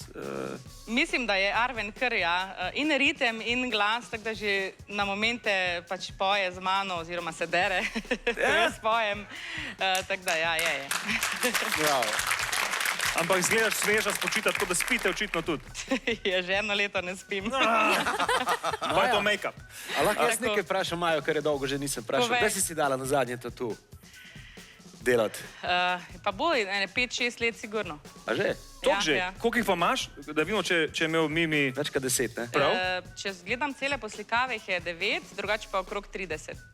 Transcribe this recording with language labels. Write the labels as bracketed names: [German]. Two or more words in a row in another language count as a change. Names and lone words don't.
[Slovenian] Mislim, da je Arven kar in ritem in glas, tako da že na momente pač poje z mano oziroma se dere, ko jaz pojem, tako da ja, je. Bravo. Ampak izgledaš sveža, spočita, tako da spite očitno tudi. Je že eno leto ne spim. Pa je to make-up. A lahko jaz Tako. nekaj vprašam Majo, ker je dolgo že nisem vprašal. Povej. Kdaj si dala na zadnje tatu delati? Pa bo, 5-6 let sigurno. A že? Tok že? Ja. Koliko jih pa imaš? Da vidimo, če je imel Mimi... Več kot 10, ne? Prav? Če gledam cele poslikave, jih je 9, drugače pa okrog 30.